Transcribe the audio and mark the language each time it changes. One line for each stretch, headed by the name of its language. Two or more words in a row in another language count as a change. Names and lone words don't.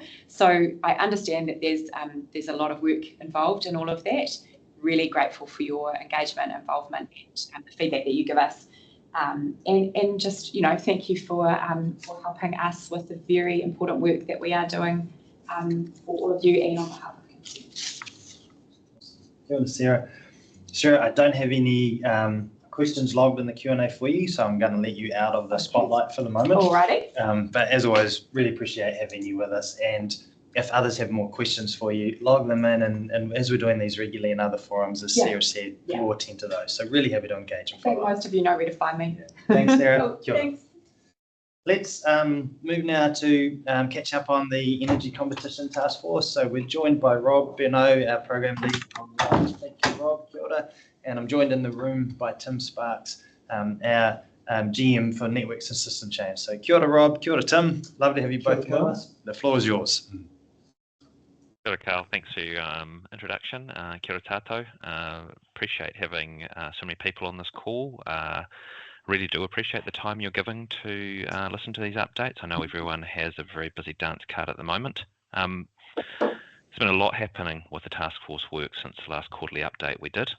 English: So I understand that there's a lot of work involved in all of that. Really grateful for your engagement, involvement, and the feedback that you give us. And just, thank you for helping us with the very important work that we are doing for all of you and on behalf of consumers.
Māori: Kia ora, Sarah.
English: Sarah, I don't have any questions logged in the Q&A for you, so I'm going to let you out of the spotlight for the moment. Alrighty. But as always, really appreciate having you with us. And if others have more questions for you, log them in. And as we're doing these regularly in other forums, as Sarah said, we'll attend to those. So really happy to engage and follow. I think most of you know where to find me. Yeah. Thanks, Sarah. Cool. Thanks. Let's move now to catch up on the Energy Competition Task Force. So we're joined by Rob Bernot, our program lead online. Thank you, Rob.
Māori: Kia ora.
English: And I'm joined in the room by Tim Sparks, our GM for Networks and System Change.
Māori: So kia ora, Rob. Kia ora, Tim.
English: Lovely to have you both with us. The floor is yours.
Māori: Kia ora, Carl.
English: Thanks for your introduction.
Māori: Kia ora tātou.
English: Appreciate having so many people on this call. Really do appreciate the time you're giving to listen to these updates. I know everyone has a very busy dance card at the moment. There's been a lot happening with the task force work since the last quarterly update we did.